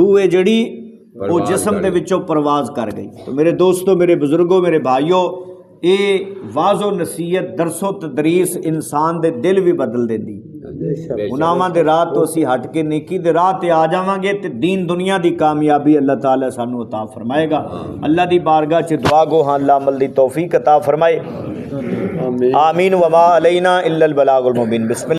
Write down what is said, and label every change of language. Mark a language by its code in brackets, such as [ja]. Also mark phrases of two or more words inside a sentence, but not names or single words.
[pa] روح ہے جڑی او جسم دے وچوں پرواز کر گئی. [ur] تو میرے دوستوں میرے بزرگوں میرے بھائیوں یہ وعظ و نصیحت درس و تدریس انسان [pa] دے دل بھی بدل دیندی. گناہاں دے راہ توں اسی ہٹ کے نیکی دے راہ تے آ جاواں گے تے دین دنیا دی کامیابی اللہ تعالیٰ سانوں عطا فرمائے گا. اللہ دی بارگاہ چ دعا گو ہاں اللہ عمل دی توفیق عطا فرمائے آمین [ar] وما علينا إلا البلاغ المبين. [pa] बिस्मिल्लाह।